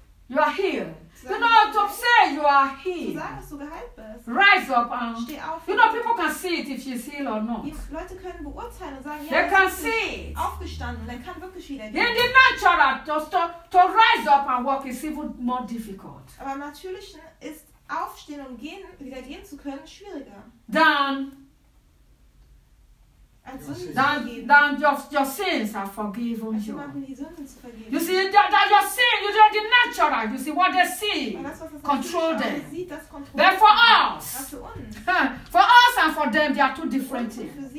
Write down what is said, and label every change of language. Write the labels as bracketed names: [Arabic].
[English] You are healed. You know, to say you are healed. Rise up and... You know, people can see it if she's healed or not. They can see it. In the natural, to rise up and walk is even more difficult. [German] Aber im Natürlichen ist aufstehen und gehen, wieder gehen zu können, schwieriger. Dann... [English] Then your sins are forgiven you. You see, that your sin, you know, the natural, you see, what they see, control them. But for us, for us and for them, they are two different things.